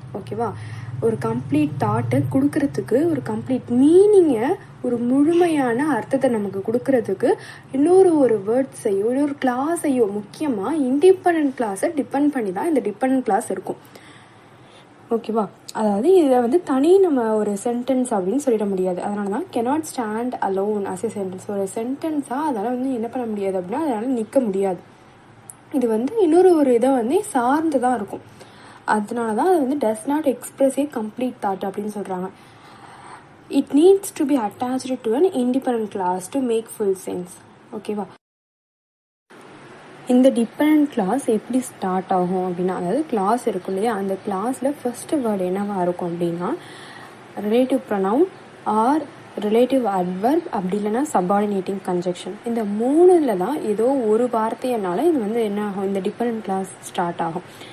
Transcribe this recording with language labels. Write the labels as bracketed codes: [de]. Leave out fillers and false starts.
[ta] ஓகேவா, ஒரு கம்ப்ளீட் தாட்டை கொடுக்கறதுக்கு, ஒரு கம்ப்ளீட் மீனிங்கை, ஒரு முழுமையான அர்த்தத்தை நமக்கு கொடுக்கறதுக்கு இன்னொரு வேர்ட்ஸையோ இன்னொரு கிளாஸையோ, முக்கியமாக இண்டிபெண்ட் கிளாஸை டிபெண்ட் பண்ணி தான் இந்த டிபெண்ட் கிளாஸ் இருக்கும். ஓகேவா, அதாவது இதை வந்து நம்ம ஒரு சென்டென்ஸ் அப்படின்னு சொல்லிட முடியாது. அதனால தான் [en] cannot stand alone as a sentence. [ta] ஒரு சென்டென்ஸாக அதனால் வந்து என்ன பண்ண முடியாது அப்படின்னா அதனால் நிற்க முடியாது. இது வந்து இன்னொரு இதை வந்து சார்ந்து தான் இருக்கும். அதனால தான் அது வந்து [en] does not express a complete thought [ta] அப்படின்னு சொல்கிறாங்க. [en] It needs to be attached to an independent class to make full sense. [ta] ஓகேவா, இந்த டிபெண்ட் கிளாஸ் எப்படி ஸ்டார்ட் ஆகும் அப்படின்னா, அதாவது கிளாஸ் இருக்கும் இல்லையா, அந்த கிளாஸில் ஃபஸ்ட்டு வேர்டு என்னவா இருக்கும் அப்படின்னா relative pronoun R relative adverb, அப்படி இல்லைன்னா சப்பார்டினேட்டிங் கன்ஜெக்ஷன். இந்த மூணில் தான் ஏதோ ஒரு வார்த்தையினால இது வந்து என்ன ஆகும், இந்த டிபெண்ட் கிளாஸ் ஸ்டார்ட் ஆகும்.